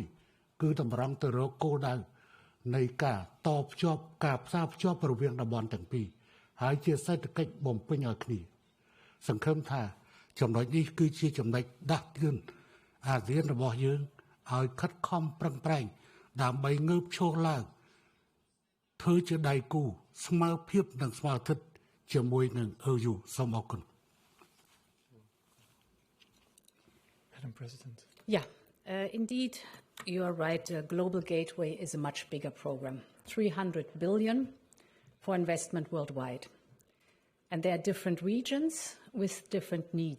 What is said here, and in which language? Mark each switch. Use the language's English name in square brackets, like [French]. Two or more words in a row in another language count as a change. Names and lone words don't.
[Khmer] គឺតម្រង់ទៅរកគោលដៅនៃការតភ្ជាប់ការផ្សារភ្ជាប់រវាងតំបន់ទាំងពីរហើយជាសេដ្ឋកិច្ចបំពេញឲ្យគ្នាសង្ឃឹមថាចំណុចនេះគឺជាចំណុចដាស់តឿនអាស៊ានរបស់យើងឲ្យខិតខំប្រឹងប្រែងដើម្បីងើបឈរឡើងធ្វើជាដៃគូស្មើភាពនិងស្មើធិដ្ឋិជាមួយនឹង EU សូមអរគុណ [English] Madam President. Yeah, indeed, you are right. Global Gateway is a much bigger program, 300 billion for investment worldwide. And there are different regions with different needs.